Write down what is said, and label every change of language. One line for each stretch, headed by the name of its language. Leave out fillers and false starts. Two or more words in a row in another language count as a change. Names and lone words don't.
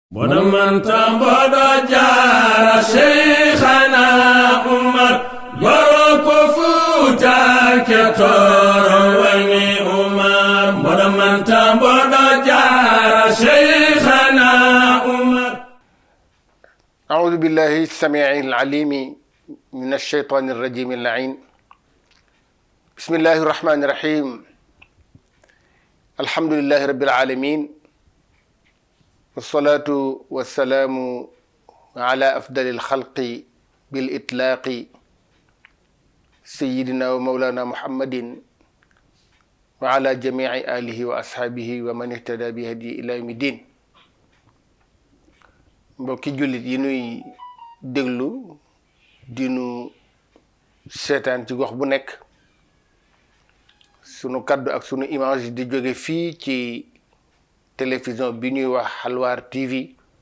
Fula: bonaman tamboɗo jara cheikhana Umar yoro ko Fuuta kettoro wayni Umar bonaman tamboɗo jara cheikhana Umar.
Arabic: أعوذ بالله السميع العليم من الشيطان الرجيم اللعين. بسم الله الرحمن الرحيم. الحمد لله رب العالمين، والصلاة والسلام على أفضل الخلق بالإطلاق سيدنا ومولانا محمد وعلى جميع آله وأصحابه ومن اهتدى بهدي إلى يوم الدين.
Wolof: mbokki jullit yi nuy déglu di nu seetaan ci gox bu nekk, sunu kaddu ak sunu image di jóge fii ci télévision bi ñuy wax Halwar TV.